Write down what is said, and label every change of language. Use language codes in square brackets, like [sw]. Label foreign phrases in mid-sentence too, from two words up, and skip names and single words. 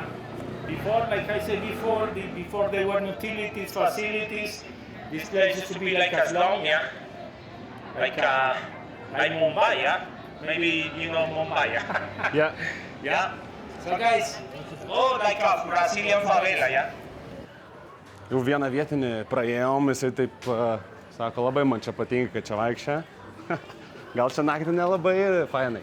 [en] Before, like I said before, before there were utilities, facilities, this place used to be like as long, yeah? Like Mumbai, yeah? Maybe you know Mumbai, yeah? Yeah. Yeah? So guys, oh, like a Brazilian favela, yeah? [lt] Jau vieną vietinį praėjom, jisai taip sako, labai man čia patinka, kad čia vaikščia. Gal čia naktį nelabai fainai.